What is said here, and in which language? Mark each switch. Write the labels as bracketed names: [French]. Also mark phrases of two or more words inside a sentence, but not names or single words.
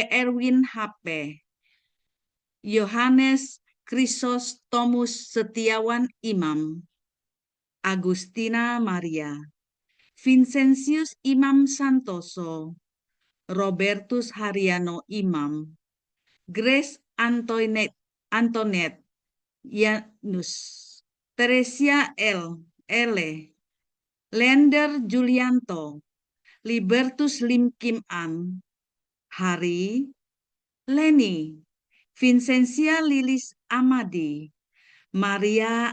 [Indonesian] Erwin HP, Yohanes Chrysostomus Setiawan Imam, Agustina Maria, Vincentius Imam Santoso, Robertus Haryano Imam, Grace Antoinette Yanus, Teresia Ele, Lender Julianto, Libertus Lim Kim An, Hari, Leni, Vincentia Lilis Amadi, Maria